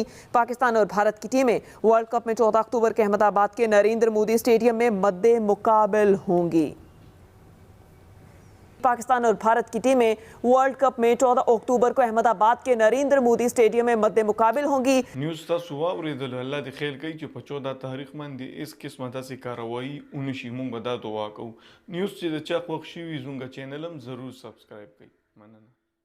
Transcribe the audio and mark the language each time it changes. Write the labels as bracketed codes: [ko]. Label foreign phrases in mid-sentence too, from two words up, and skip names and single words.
[ur] پاکستان اور بھارت کی ٹیمیں ورلڈ کپ میں 14 اکتوبر کے احمد آباد کے نریندر مودی اسٹیڈیم میں مد مقابل ہوں گی. پاکستان اور بھارت کی ٹیمیں ورلڈ کپ میں 14 اکتوبر کو احمد آباد کے نریندر مودی اسٹیڈیم میں مد مقابل ہوں گی. [ps] न्यूज़ تاسو واورېدل الله دې خیر کوي چې په 14 تاریخ باندې اس قسمه داسې کاروایی ونشي مونږ به دا دعا کوو. نیوز چې د چا خوښ شي وي زموږ چینل هم ضرور سبسکرایب کړئ. مننه.